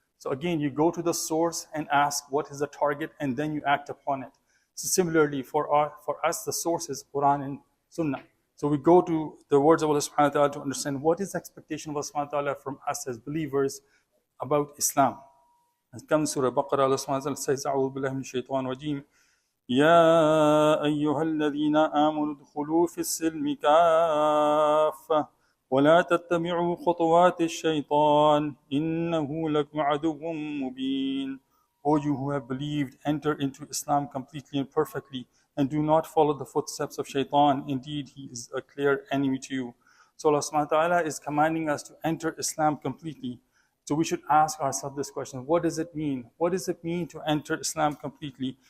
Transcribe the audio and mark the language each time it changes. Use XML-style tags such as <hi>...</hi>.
<en>So again, you go to the source and ask what is the target, and then you act upon it. So similarly, for us, the source is Quran and Sunnah. So we go to the words of Allah subhanahu wa ta'ala to understand what is the expectation of Allah subhanahu wa ta'ala from us as believers about Islam. It comes Surah Baqarah, Allah subhanahu wa ta'ala says,</en> <ar>أعوذ بالله من الشيطان الرجيم يا أيها الذين آمنوا ادخلوا في السلم كافة ولا تتبعوا خطوات الشيطان إنه لكم عدو مبين.</ar> <en>O you who have believed, enter into Islam completely and perfectly, and do not follow the footsteps of Shaitan. Indeed, he is a clear enemy to you. So Allah subhanahu wa ta'ala is commanding us to enter Islam completely. So we should ask ourselves this question: what does it mean? What does it mean to enter Islam completely?</en>